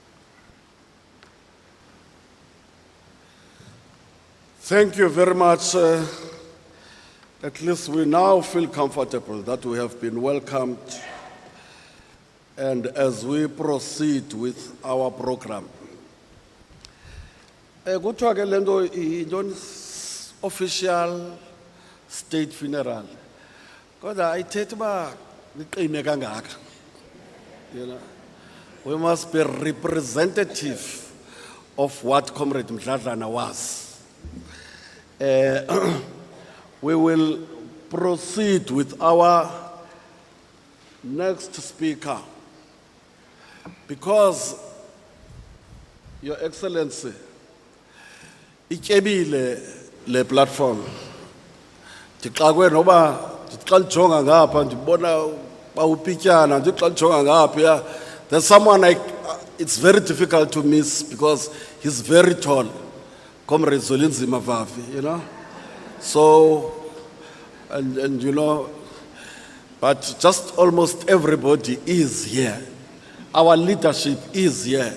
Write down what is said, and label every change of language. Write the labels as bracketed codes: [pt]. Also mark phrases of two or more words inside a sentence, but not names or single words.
[en] Thank you very much. At least we now feel comfortable that we have been welcomed. And as we proceed with our program, [xh] kuthiwa ke lento yintoni [en] official state funeral. [xh] Kodwa ayithethi uba liqine kangaka. [en] You know, we must be representative of what Comrade Mdladlana was. We will proceed with our next speaker because, Your Excellency, [xh] ityebile le platform. Ndixakwe noba xa ndijonga ngapha ndibona bawupityana ndithi xa ndijonga ngapha [en] there's someone like it's very difficult to miss because he's very tall. Comrade Zolinzima Vavi, you know. So, and you know, but just almost everybody is here. Our leadership is here.